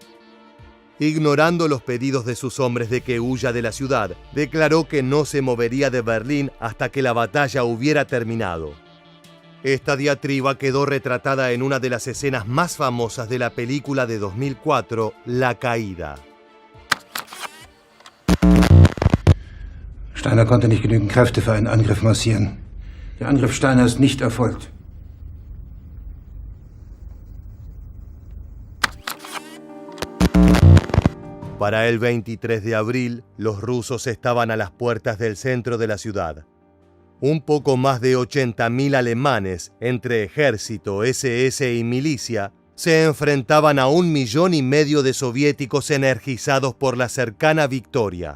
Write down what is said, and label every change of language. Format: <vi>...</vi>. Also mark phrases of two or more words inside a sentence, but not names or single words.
<es>Ignorando los pedidos de sus hombres de que huya de la ciudad, declaró que no se movería de Berlín hasta que la batalla hubiera terminado. Esta diatriba quedó retratada en una de las escenas más famosas de la película de 2004, La Caída.</es> <de>Steiner konnte nicht genügend Kräfte für einen Angriff massieren. Der Angriff Steiner ist nicht erfolgt.</de> <es>Para el 23 de abril, los rusos estaban a las puertas del centro de la ciudad. Un poco más de 80.000 alemanes, entre ejército, SS y milicia, se enfrentaban a 1,5 millones de soviéticos energizados por la cercana victoria.</es>